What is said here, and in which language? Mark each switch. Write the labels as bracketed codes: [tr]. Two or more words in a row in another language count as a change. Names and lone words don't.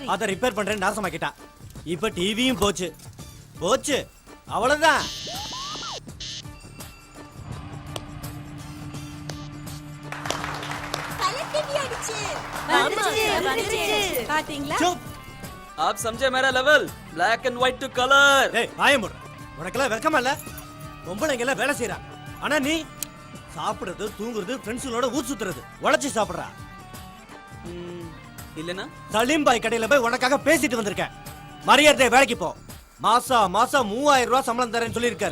[ta] அதை ரிப்பேர் பண்றேன்னு நாசமாக்கிட்டான். இப்ப டிவியும் போச்சு. போச்சு, அவ்வளவுதான். கலர் டிவி அடிச்சு. பாத்தீங்களா? சுப். [hi] आप समझे मेरा लेवल? [en] black and white to colour. [ta] ஏய், வாயை மூடு. உனக்கெல்லாம் வெக்கமா இல்ல? பொம்பளைங்க எல்லாம் வேலை செய்யறா. ஆனா நீ சாப்பிடுறது, தூங்குறது, ஃப்ரெண்ட்ஸுங்களோட ஊர் சுத்துறது, உழைச்சி சாப்பிடுறா. இல்லனா சலீம் பாய் கடையில போய் உனக்காக பேசிட்டு வந்திருக்கேன். மரியாதை வேலைக்கு போ. மாசம் 3000 ரூபாய் சம்பளம் தரேன்னு சொல்லியிருக்காரு.